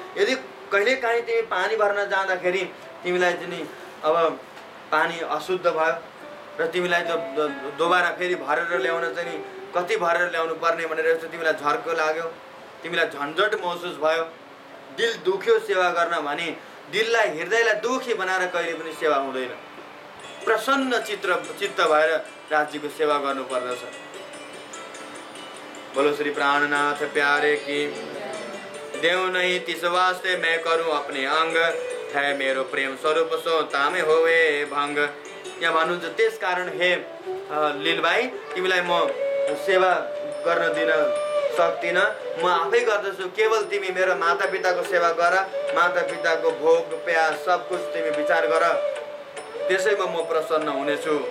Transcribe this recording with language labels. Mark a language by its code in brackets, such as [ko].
[ne] यदि कहिले काहीँ तिमी पानी भर्न जाँदाखेरि तिमीलाई चाहिँ अब पानी अशुद्ध भयो र तिमीलाई दोबारा फेरि भरेर ल्याउन चाहिँ कति भरेर ल्याउनु पर्ने भनेर तिमीलाई झर्को लाग्यो, तिमीलाई झन्झट महसुस भयो, दिल दुख्यो सेवा गर्न भने दिललाई, हृदयलाई दुखी बनाएर कहिले पनि सेवा हुँदैन। प्रसन्न चित्त भएर राज्यको सेवा गर्नु पर्दछ। [hi] बोलो श्री प्राणनाथ प्यारे की। देव नहीं तिस वास्ते मैं करूं अपने अंग, है मेरो प्रेम स्वरूप सो तामे होवे भंग। [ne] यहाँ भन्नुहुन्छ, त्यस कारण हे लीलभाइ, तिमीलाई म सेवा गर्न दिन सक्दिनँ, म आफै गर्दछु। केवल तिमी मेरो मातापिताको सेवा गर, मातापिताको भोग प्यास सब कुछ तिमी विचार गर, त्यसैमा म प्रसन्न हुनेछु।